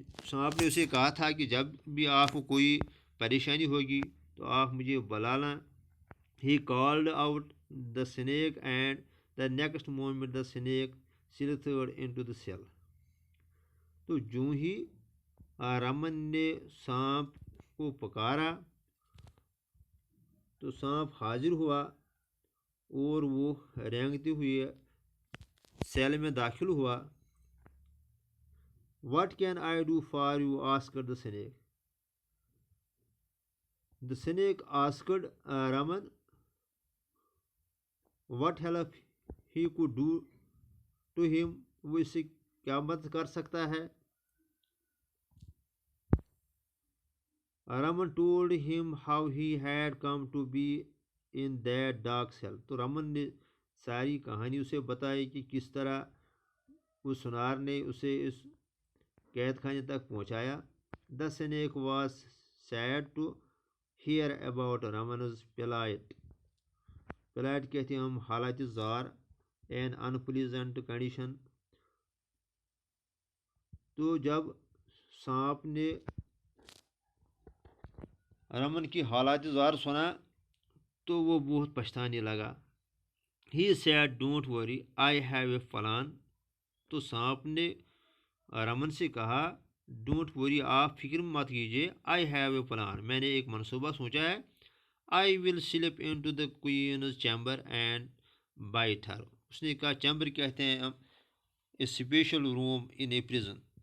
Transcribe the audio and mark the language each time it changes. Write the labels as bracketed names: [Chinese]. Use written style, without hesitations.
[Urdu] سانپ نے اسے کہا تھا کہ جب بھی آپ کو کوئی پریشانی ہوگی تو آپ مجھے بلانا. [English] He called out the snake and the next moment the snake slithered into the cell. [Urdu] تو جو ہی رمن نے سانپ کو پکارا تو سانپ حاضر ہوا اور وہ رینگتے ہوئے سیل میں داخل ہوا. [English] What can I do for you? asked the snake. The snake asked Raman what help he could do to him. [Urdu] وہ اس سے کیا مدد کر سکتا ہے. [English] Raman told him how he had come to be in that dark cell. [Urdu] تو رمن نے ساری کہانی اسے بتائی کہ کس طرح اس سنار نے اسے اس قید خانے تک پہنچایا. [English] The snake was sad to hear about Raman's plight. [Urdu] plight کہتے ہیں ہم حالات زار [English] and unpleasant condition. [Urdu] تو جب سانپ نے رمن کی حالات زار سنا تو وہ بہت پچھتانے لگا. He said, don't worry, I have a plan. تو سانپ نے رمن سے کہا [English] don't worry, [Urdu] آپ فکر مت کیجیے. [English] I have a plan, [Urdu] میں نے ایک منصوبہ سوچا ہے. [English] I will slip in to the queen's chamber and bite her. [Urdu] اس نے کہا چیمبر کہتے ہیں ہم [English] A special room in a prison.